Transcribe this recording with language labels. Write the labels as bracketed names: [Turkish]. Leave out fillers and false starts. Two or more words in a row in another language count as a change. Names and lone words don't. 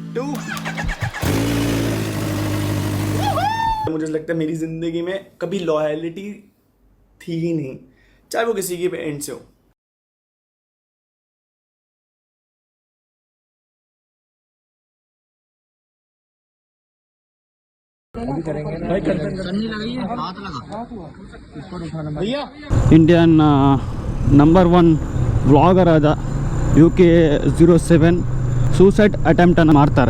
[Hindi] 2। मुझे लगता है मेरी ज़िंदगी में कभी लॉयल्टी थी ही नहीं, चाहे वो किसी की भी एंड से हो। [English] Indian number 1 vlogger [Kannada] ಆದ UK07 [English] suicide attempt [Kannada] ಮಾಡ್ತಾರೆ.